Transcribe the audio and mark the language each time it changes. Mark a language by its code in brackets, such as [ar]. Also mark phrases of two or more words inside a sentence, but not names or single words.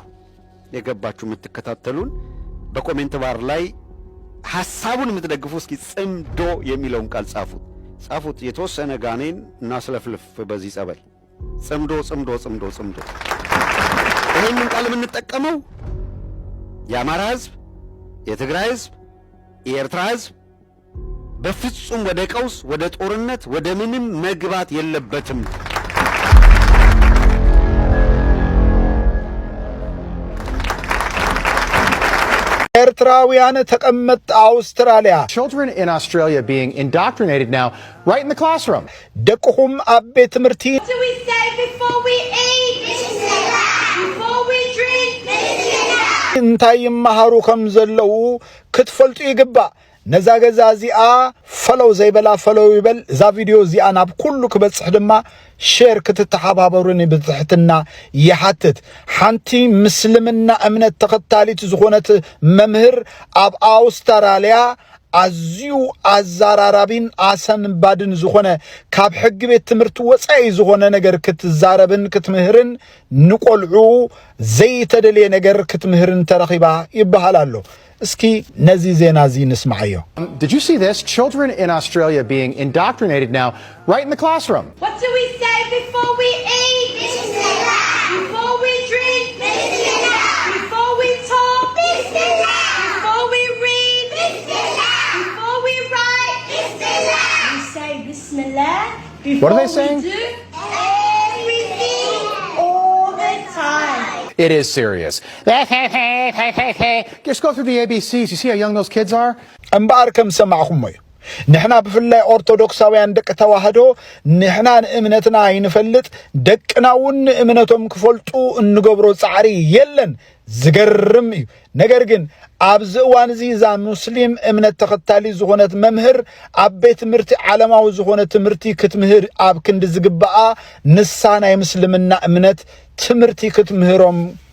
[am] የምትከታተሉን በኮሜንት ባር ላይ ሐሳቡን የምትደግፉ እስኪ ጽምዶ የሚለውን ቃል ጻፉት። የተወሰነ ጋኔን እናስለፍልፍ በዚህ ጸበል። ጽምዶ ጽምዶ ጽምዶ ጽምዶ። ይህንን ቃል የምንጠቀመው የአማራ ህዝብ፣ የትግራይ ህዝብ፣ የኤርትራ ህዝብ በፍጹም ወደ ቀውስ፣ ወደ ጦርነት፣ ወደ ምንም መግባት የለበትም። ኤርትራውያን ተቀመጥ አውስትራሊያ [en] Children in Australia being indoctrinated now right in the classroom. [ti] ደቅኹም ኣብ ቤት ትምህርቲ [en] What do we say before we eat? Before we drink? [ti] እንታይ ይመሃሩ ከም ዘለው ክትፈልጡ ይግባእ። ነዛ ገዛ እዚኣ ፈለው ዘይበላ ፈለው ይበል። እዛ ቪድዮ እዚኣ ናብ ኩሉ ክበጽሕ ድማ ሼር ክትተሓባበሩን ብትሕትና ይሓትት። ሓንቲ ምስልምና እምነት ተኸታሊት ዝኾነት መምህር ኣብ አውስትራሊያ አዝዩ አዛራራቢን አሰንባድን ዝኾነ ካብ ሕግ ቤት ትምህርቲ ወጻኢ ዝኾነ ነገር ክትዛረብን ክትምህርን ንቆልዑ ዘይተደልየ ነገር ክትምህርን ተረኺባ ይበሃላሉ። እስኪ ነዚ ዜና ዚ ንስማዓዮ። [en] Did you see this? Children in Australia being indoctrinated now right in the classroom. What do we say before we eat? Before we drink? Before we talk? Before we read? Before we write? We say Bismillah. What are they saying? We do everything all the time. It is serious. Just go through the ABCs. You see how young those kids are? [ti] እምበኣር ከም ሰማዕኹም እዩ ንሕና ብፍላይ ኦርቶዶክሳውያን ደቂ ተዋህዶ ንሕና ንእምነትና ይንፈልጥ ደቅና እውን እምነቶም ክፈልጡ እንገብሮ ጻዕሪ የለን ዝገርም እዩ። ነገር ግን ኣብዚ እዋን እዚ እዛ ሙስሊም እምነት ተኸታሊ ዝኾነት መምህር ኣብ ቤት ትምህርቲ ዓለማዊ ዝኾነ ትምህርቲ ክትምህር ኣብ ክንዲ ዝግባኣ ንሳ ናይ ምስልምና እምነት ትምህርቲ ክትምህሮም